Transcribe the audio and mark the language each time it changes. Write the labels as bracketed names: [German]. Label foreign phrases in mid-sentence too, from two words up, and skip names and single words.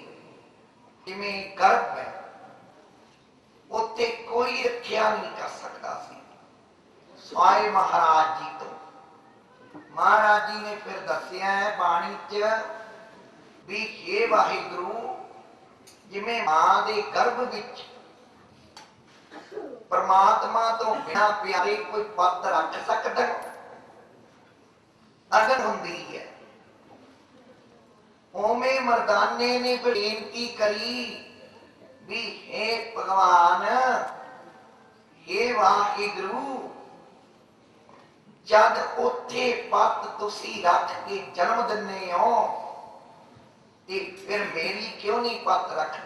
[Punjabi] ਜਿਵੇਂ ਗਰਭ ਹੈ ਉੱਥੇ ਕੋਈ ਰੱਖਿਆ ਨਹੀਂ ਕਰ ਸਕਦਾ ਸੀ ਸਿਵਾਏ ਮਹਾਰਾਜ ਜੀ ਤੋਂ। ਮਹਾਰਾਜ ਜੀ ਨੇ ਫਿਰ ਦੱਸਿਆ ਹੈ ਬਾਣੀ 'ਚ ਵੀ ਹੇ ਵਾਹਿਗੁਰੂ ਜਿਵੇਂ ਮਾਂ ਦੇ ਗਰਭ ਵਿੱਚ ਪਰਮਾਤਮਾ ਤੋਂ ਬਿਨਾਂ ਪਿਆਰੇ ਕੋਈ ਪੱਤ ਰੱਖ ਸਕਦਾ, ਅਗਨ ਹੁੰਦੀ ਹੈ। ਉਵੇਂ ਮਰਦਾਨੇ ਨੇ ਬੇਨਤੀ ਕਰੀ ਵੀ हे ਭਗਵਾਨ, हे ਵਾਹਿਗੁਰੂ, ਜਦ ਉੱਥੇ ਪੱਤ ਤੁਸੀਂ ਰੱਖ ਕੇ ਜਨਮ ਦਿੰਦੇ ਹੋ ਤੇ ਫਿਰ ਮੇਰੀ ਕਿਉਂ ਨਹੀਂ ਪੱਤ ਰੱਖਦੇ?